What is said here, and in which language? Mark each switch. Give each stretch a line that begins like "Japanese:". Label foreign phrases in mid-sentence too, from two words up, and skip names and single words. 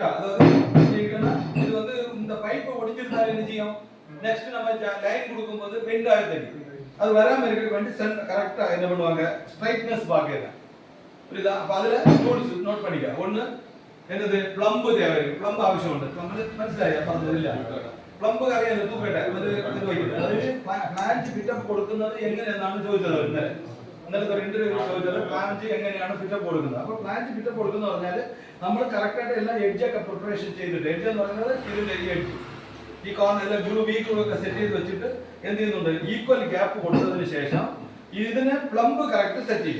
Tamil: அதாவது இது வந்து இந்த பைப்பை ஒடிச்சிருந்தா என்ன செய்யும், நெக்ஸ்ட் நம்ம லைன் கொடுக்கும்போது பெண்ட் ஆக தெரியும். அது வராம இருக்க வேண்டி
English: center correct
Tamil: என்ன பண்ணுவாங்க, ஸ்ட்ரைட்னஸ் பார்க்கறேன். புரியுதா? அப்ப அதுல
English: tools note
Tamil: பண்ணிக்க. ஒன்னு என்னது, ப்ளம்ப் தேவை. ப்ளம்ப் அவசியம் ഉണ്ട്.
Malayalam: ப்ளம்ப் മനസ്സിലായോ പറഞ്ഞില്ല? ப்ளம்ப் അറിയാലോ, തൂക്കട്ടെ ഇത് വയ്ക്കുന്നത്. അതായത്
English: flange fitup
Malayalam: കൊടുക്കുന്നത് എങ്ങനെയാണെന്നാണ് ചോദിച്ചത് ഇന്നലെ. ഇന്നലത്തെ ഒരു ഇന്റർവ്യൂ ചോദിച്ചത് പ്ലാഞ്ച് എങ്ങനെയാണ് ഫിറ്റപ്പ് കൊടുക്കുന്നത്. അപ്പോൾ
English: flange fitup
Malayalam: കൊടുക്കുന്ന പറഞ്ഞാൽ നമ്മൾ കറക്റ്റ് ആയിട്ട് എല്ലാ എഡ്ജ് ഒക്കെ പ്രിപ്പറേഷൻ ചെയ്തിട്ട്, എഡ്ജ് എന്ന് പറയുന്നത് ഇതിന്റെ ഈ എഡ്ജ്, ഈ കോർണർ എല്ലാം ഗ്ലൂ വീക്ക് ഒക്കെ സെറ്റ് ചെയ്ത് വെച്ചിട്ട് എന്ത് ചെയ്യുന്നുണ്ട്,
English: equal gap
Malayalam: കൊടുത്തതിന് ശേഷം ഇതിനെ
English: plumb correct
Malayalam: സെറ്റ് ചെയ്യും.